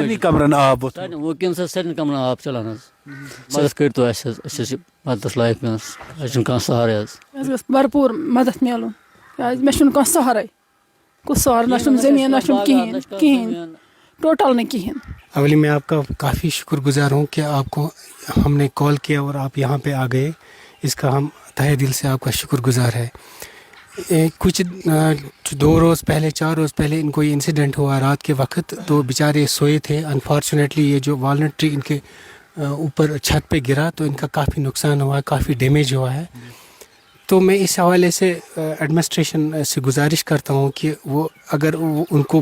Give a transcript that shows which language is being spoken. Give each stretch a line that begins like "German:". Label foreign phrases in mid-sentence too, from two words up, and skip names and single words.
Kashmiri: ڈیمیج کمرن آب ووٚتھمُت وٕنکٮ۪نس حظ سارنٕے کَمرن آب چلان حظ مدد کٔرۍتو اَسہِ حظ أسۍ حظ چھِ مددَس لایق وٕنکٮ۪نس اَسہِ چھُنہٕ کانٛہہ سہارٕ حظ اَسہِ گژھِ بھرپوٗر مدد میلُن کیٛازِ مےٚ چھُنہٕ کانٛہہ سہارَے کُس سہارٕ نہ چھُم زٔمیٖن نہ چھُم کِہیٖنۍ ٹوٹل نہٕ کِہیٖنۍ
Urdu: اولی میں آپ کا کافی شکر گزار ہوں کہ آپ کو ہم نے کال کیا اور آپ یہاں پہ آ گئے اس کا ہم تہہ دل سے آپ کا شکر گزار ہے کچھ 2 روز پہلے 4 روز پہلے ان کو یہ انسیڈنٹ ہوا رات کے وقت تو بیچارے سوئے تھے انفارچونیٹلی یہ جو
English: walnut tree
Urdu: ان کے اوپر چھت پہ گرا تو ان کا کافی نقصان ہوا ہے کافی ڈیمیج ہوا ہے تو میں اس حوالے سے ایڈمنسٹریشن سے گزارش کرتا ہوں کہ وہ اگر ان کو